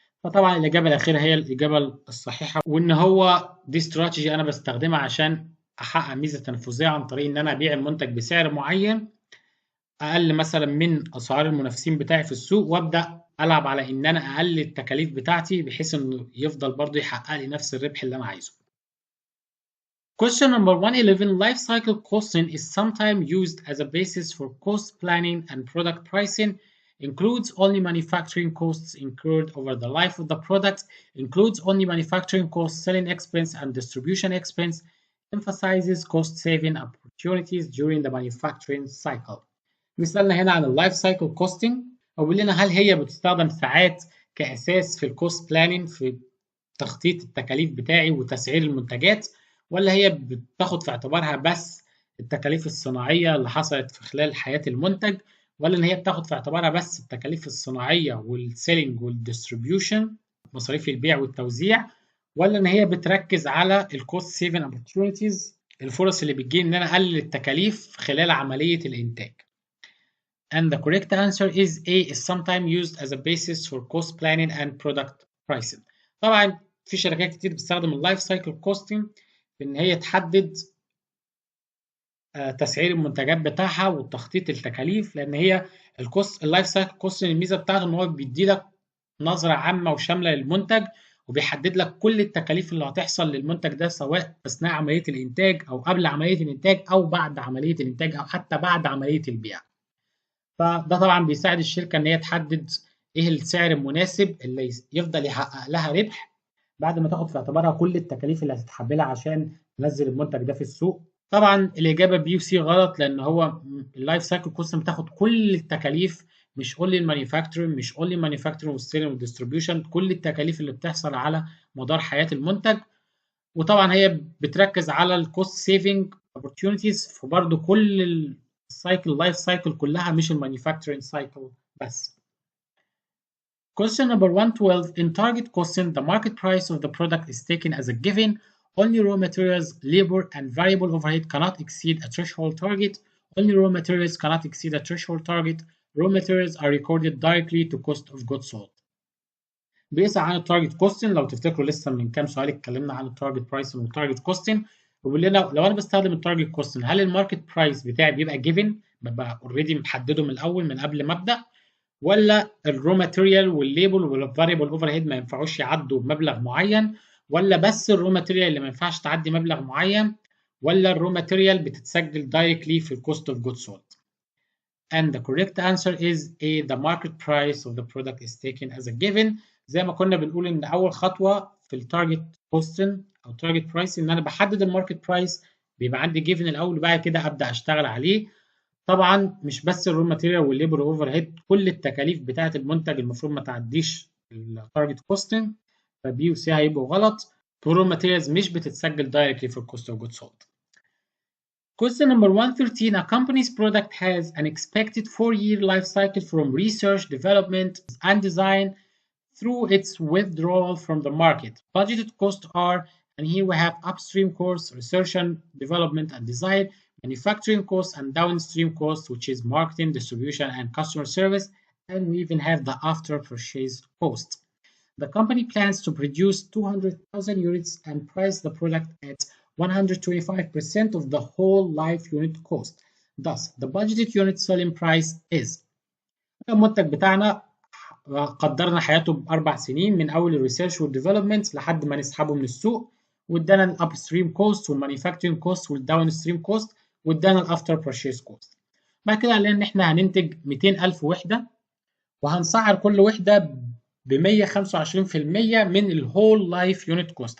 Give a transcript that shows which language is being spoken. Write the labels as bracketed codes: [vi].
[ar] فطبعا الاجابه الاخيره هي الاجابه الصحيحه، وان هو دي استراتيجي انا بستخدمها عشان احقق ميزه تنافسيه عن طريق ان انا ابيع المنتج بسعر معين اقل مثلا من اسعار المنافسين بتاعي في السوق، وابدا العب على ان انا اقلل التكاليف بتاعتي بحيث انه يفضل برضه يحقق لي نفس الربح اللي انا عايزه. [en] Question number 111. Life cycle costing is sometimes used as a basis for cost planning and product pricing. Includes only manufacturing costs incurred over the life of the product. Includes only manufacturing costs, selling expense, and distribution expense. Emphasizes cost saving opportunities during the manufacturing cycle. [ar] بيسألنا هنا عن اللايف سايكل كوستنج، او بيقول لنا هل هي بتستخدم ساعات كأساس في الكوست بلاننج في تخطيط التكاليف بتاعي وتسعير المنتجات، ولا هي بتاخد في اعتبارها بس التكاليف الصناعية اللي حصلت في خلال حياة المنتج، ولا ان هي بتاخد في اعتبارها بس التكاليف الصناعية والسيلينج والديستريبيوشن، مصاريف البيع والتوزيع، ولا ان هي بتركز على الكوست سيفنج اوبورتيونيتيز، الفرص اللي بتجي ان انا اقلل التكاليف خلال عملية الانتاج. [en] And the correct answer is A, is sometimes used as a basis for cost planning and product pricing. [ar] طبعا في شركات كتير بتستخدم اللايف سايكل كوستنج في ان هي تحدد تسعير المنتجات بتاعها وتخطيط التكاليف، لان هي اللايف سايكل كوستنج الميزه بتاعته ان هو بيدي لك نظره عامه وشامله للمنتج، وبيحدد لك كل التكاليف اللي هتحصل للمنتج ده سواء اثناء عمليه الانتاج او قبل عمليه الانتاج او بعد عمليه الانتاج او حتى بعد عمليه البيع. فده طبعا بيساعد الشركه ان هي تحدد ايه السعر المناسب اللي يفضل يحقق لها ربح بعد ما تاخد في اعتبارها كل التكاليف اللي هتتحملها عشان تنزل المنتج ده في السوق. طبعا الاجابه بي وسي غلط، لان هو اللايف سايكل كوست بتاخد كل التكاليف، مش اونلي المانيفاكتشرنج، مش اونلي مانيفاكتشرنج والسيلينج والديستريبيوشن، كل التكاليف اللي بتحصل على مدار حياه المنتج. وطبعا هي بتركز على الكوست سيفنج اوبورتيونيتيز، فبرضه كل السايكل اللايف سايكل كلها مش المانيفاكتشرنج سايكل بس. [en] Question number 112. In target costing, the market price of the product is taken as a given. Only raw materials, labor, and variable overhead cannot exceed a threshold target. Only raw materials cannot exceed a threshold target. Raw materials are recorded directly to cost of goods sold. [ar] بيسأل عن التارجت كوستنج. لو تفتكروا لسه من كام سؤال اتكلمنا عن التارجت برايسنج والتارجت كوستنج، وبيقول لنا لو انا بستخدم التارجت كوستنج هل الماركت برايس بتاعي بيبقى جيفن، ببقى اوريدي محدده من الاول من قبل ما ابدا، ولا الرو ماتيريال والليبل والفاريبل اوفر هيد ما ينفعوش يعدوا بمبلغ معين، ولا بس الرو ماتيريال اللي ما ينفعش تعدي مبلغ معين، ولا الرو ماتيريال بتتسجل دايركتلي في الكوست اوف جود سولد. [en] And the correct answer is A, the market price of the product is taken as a given. [ar] زي ما كنا بنقول ان اول خطوه في التارجت كوستن او تارجت برايس ان انا بحدد الماركت برايس، بيبقى عندي جيفن الاول وبعد كده ابدا اشتغل عليه. طبعا مش بس الرو ماتيريال والليبر اوفر هيد، كل التكاليف بتاعه المنتج المفروض ما تعديش التارجت كوستنج، فبي وسي هيبقوا غلط. الرو ماتيريالز مش بتتسجل دايركتلي في الكوست اوف جود سولد. [en] Question number 113. A company's product has an expected 4-year life cycle from research, development, and design through its withdrawal from the market. Budgeted costs are, and here we have upstream costs, research and development and design, manufacturing costs, and downstream costs, which is marketing, distribution, and customer service, and we even have the after purchase cost. The company plans to produce 200,000 units and price the product at 125% of the whole life unit cost. Thus, the budgeted unit selling price is. [ar] المنتج بتاعنا قدرنا حياته ب4 سنين من اول الريسيرش والديفلوبمنت لحد ما نسحبه من السوق، وادانا الاب ستريم كوست والمانيفاكتشرنج كوست والداون ستريم كوست وادانا الافتر بيرشيز كوست. بعد كده قال لنا ان احنا هننتج 200,000 وحده وهنسعر كل وحده ب 125% من الهول لايف يونت كوست.